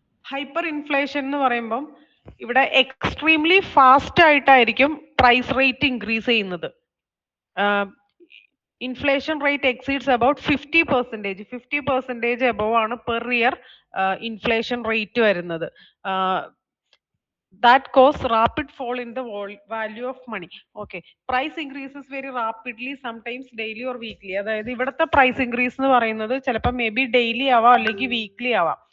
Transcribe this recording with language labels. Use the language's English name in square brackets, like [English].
[Malayalam] Hyper inflation എന്ന് പറയുമ്പം ഇവിടെ എക്സ്ട്രീംലി ഫാസ്റ്റ് ആയിട്ടായിരിക്കും പ്രൈസ് റേറ്റ് ഇൻക്രീസ് ചെയ്യുന്നത്. [English] Inflation rate exceeds about 50% above ആണ് per year inflation rate വരുന്നത്. that cause rapid fall in the value of money. Okay, price increases very rapidly, sometimes daily or weekly. [Malayalam] അതായത് ഇവിടുത്തെ price increase എന്ന് പറയുന്നത് ചിലപ്പോൾ may be daily ആവാം അല്ലെങ്കിൽ weekly ആവാം.